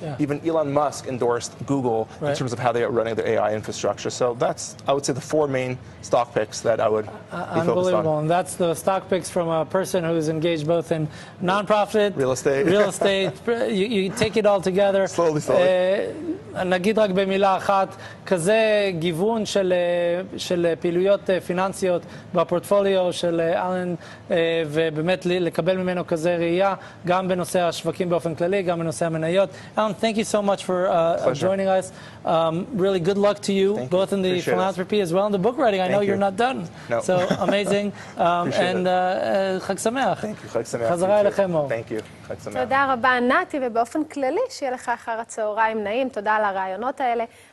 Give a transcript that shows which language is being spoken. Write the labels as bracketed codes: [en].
[en] Even Elon Musk endorsed Google in terms of how they are running their AI infrastructure. So that's, I would say, the 4 main stock picks that I would be focused on. Unbelievable. And that's the stock picks from a person who's engaged both in nonprofit, real estate. You take it all together. Slowly. [he] נגיד רק במילה אחת, כזה גיוון של פעילויות פיננסיות בפורטפוליו של אלן, ובאמת לקבל ממנו כזה ראייה, גם בנושא השווקים באופן כללי, גם בנושא המניות. [en] Alan, thank you so much for joining us. Really good luck to you, both in the philanthropy as well in the book writing. I know you're not done. No. So amazing. And [he] חג שמח. [en] Thank you, [he] חג שמח. חזרה אליכם, אור. [en] Thank you, [he] חג שמח. תודה רבה, נתי, ובאופן כללי, שיהיה לך אחר הצהריים נעים. תודה על הרעיונות האלה.